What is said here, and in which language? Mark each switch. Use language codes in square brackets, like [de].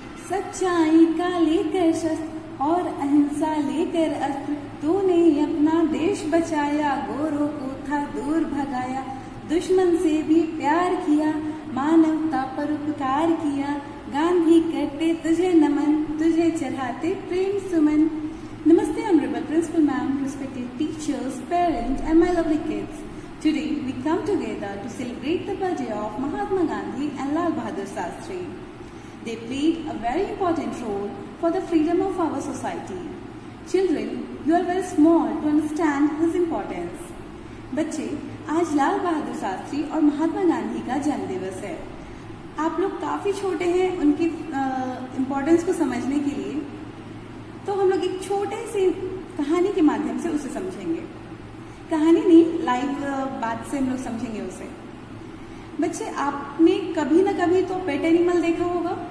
[hi] सच्चाई का लेकर शस्त्र और अहिंसा लेकर अस्त्र, तूने अपना देश बचाया। गोरों को था दूर भगाया, दुश्मन से भी प्यार किया। मानवता पर उपकार किया, गांधी करते तुझे नमन, तुझे चढ़ाते प्रेम सुमन। [en] Namaste, Honorable Principal Ma'am, respected teachers, parents and my lovely kids. Today we come together to celebrate the birthday of Mahatma Gandhi and Lal Bahadur Shastri. They played a very important role for the freedom of our society. Children, you are very small to understand this importance. [hi] बच्चे, आज लाल बहादुर शास्त्री और महात्मा गांधी का जन्म दिवस है। आप लोग काफ़ी छोटे हैं उनकी इम्पोर्टेंस को समझने के लिए, तो हम लोग एक छोटे से कहानी के माध्यम से उसे समझेंगे। कहानी नहीं, लाइव बात से हम लोग समझेंगे उसे। बच्चे, आपने कभी ना कभी तो पेट एनिमल देखा होगा।